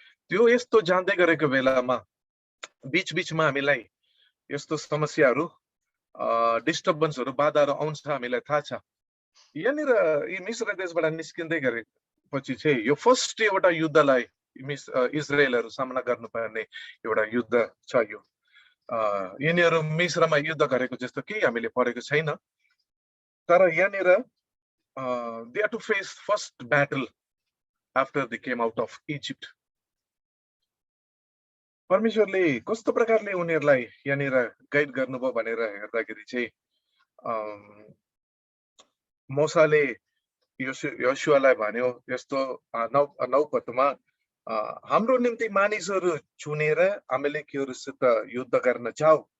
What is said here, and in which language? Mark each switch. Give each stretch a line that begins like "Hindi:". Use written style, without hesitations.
Nepali: त्यो यस्तो जाँदै गरेको बेलामा बीचमा हामीलाई यस्तो समस्याहरू डिस्टर्बेन्सहरू बाधाहरू आउँछ, हामीलाई थाहा छ। यहाँनिर यी मिस्र देशबाट निस्किँदै गरेपछि चाहिँ यो फर्स्ट एउटा युद्धलाई इजरायलहरू सामना गर्नुपर्ने एउटा युद्ध छ। यो यिनीहरू मिस्रमा युद्ध गरेको जस्तो केही हामीले पढेको छैन। तर यहाँनिर
English: they had to face first battle after they came out of Egypt.
Nepali: परमेश्वरले कस्तो प्रकारले उनीहरूलाई यहाँनिर गाइड गर्नुभयो भनेर हेर्दाखेरि चाहिँ मोसाले योशुवालाई भन्यो यस्तो 9 पदमा हाम्रो निम्ति मानिसहरू चुनेर अमलेकीहरूसित युद्ध गर्न जाऊ।